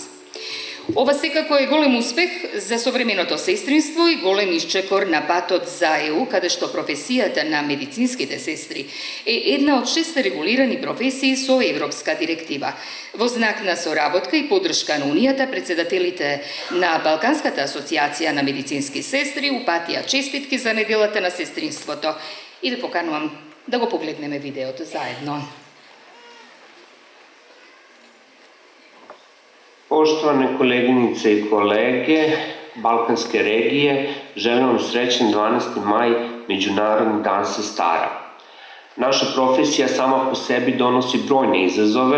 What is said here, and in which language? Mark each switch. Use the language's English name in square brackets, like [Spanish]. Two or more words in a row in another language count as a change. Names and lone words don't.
[Macedonian] Ова секако е голем успех за современото сестринство и голем исчекор на патот за ЕУ, каде што професијата на медицинските сестри е една од 6 регулирани професии со европска директива. Во знак на соработка и поддршка на Унијата, председателите на Балканската асоциација на медицински сестри упатија честитки за неделата на сестринството и да поканувам да го погледнеме видеото заедно. [Serbian] Poštovane koleginice i kolege Balkanske regije, želim vam srećan 12. maj, Međunarodni dan sestara. Naša profesija sama po sebi donosi brojne izazove.